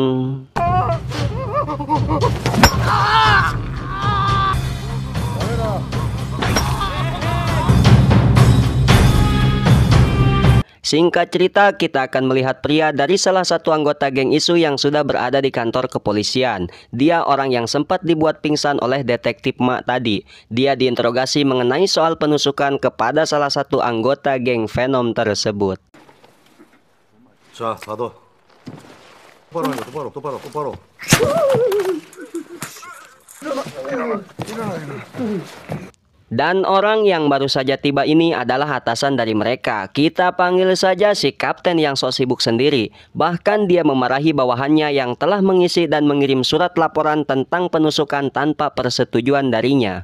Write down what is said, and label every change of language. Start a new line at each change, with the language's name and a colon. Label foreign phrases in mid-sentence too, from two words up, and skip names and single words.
Indonesian: Singkat cerita, kita akan melihat pria dari salah satu anggota geng isu yang sudah berada di kantor kepolisian. Dia orang yang sempat dibuat pingsan oleh detektif Mak tadi. Dia diinterogasi mengenai soal penusukan kepada salah satu anggota geng Venom tersebut.
Korean: 자, 다더. 똑바로 하니까 똑바로.
Indonesian: Dan orang yang baru saja tiba ini adalah atasan dari mereka. Kita panggil saja si kapten yang sok sibuk sendiri. Bahkan dia memarahi bawahannya yang telah mengisi dan mengirim surat laporan tentang penusukan tanpa persetujuan darinya.